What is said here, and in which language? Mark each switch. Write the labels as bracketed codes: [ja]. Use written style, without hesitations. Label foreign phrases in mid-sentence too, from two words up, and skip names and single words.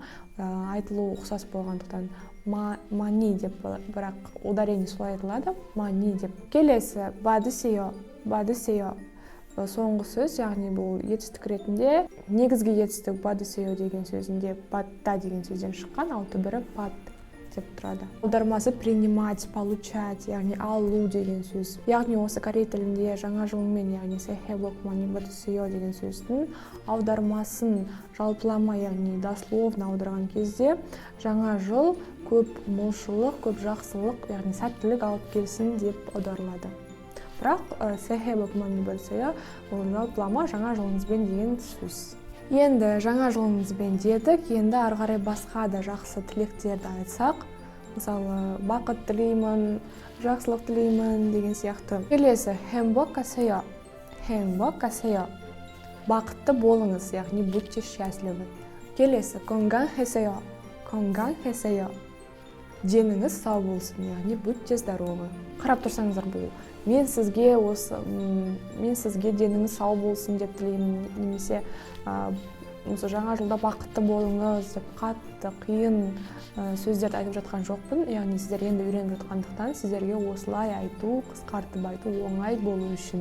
[kk] Айтылу ұқсас болғандықтан money деп, бірақ ударение солай айтылады, money деп. Келесі 받으세요. Соңғы сөз, яғни бұл етістік ретінде негізгі етістік 받으세요 деген сөзінде 받다 деген сөзден шыққан, ал түбірі пад деп тұрады. [ru] Аудармасы принимать, получать, [kk] яғни алу деген сөз. Яғни осы корей тілінде жаңа жылмен, яғни [ko] 새해 복 많이 받으세요 [kk] деген сөздің аудармасын жалпылама, яғни дословно аударған кезде жаңа жыл көп молшылық, көп жақсылық, яғни сәттілік алып келсін деп аударылады. Бірақ [ko] 새해 복 많이 받으세요 [kk] ол жалпылама жаңа жылыңызбен деген сөз. Енді жаңа жылыңызбен дедік, енді ары қарай басқа да жақсы тілектерді айтсақ, мысалы бақыт тілеймін, жақсылық тілеймін деген сияқты. Келесі 행복하세요. Бақытты болыңыз, яғни [ru] будьте счастливы. [kk] Келесі 건강하세요. Деніңіз сау болсын, яғни [ru] будьте здоровы. [kk] Қарап тұрсаңыздар, бұл мен сізге деніңіз сау болсын деп тілеймін, немесе жаңа жылда бақытты болыңыз деп қатты қиын сөздерді айтып жатқан жоқпын. Яғни сіздер енді үйреніп жатқандықтан сіздерге осылай айту, қысқартып айту оңай болу үшін.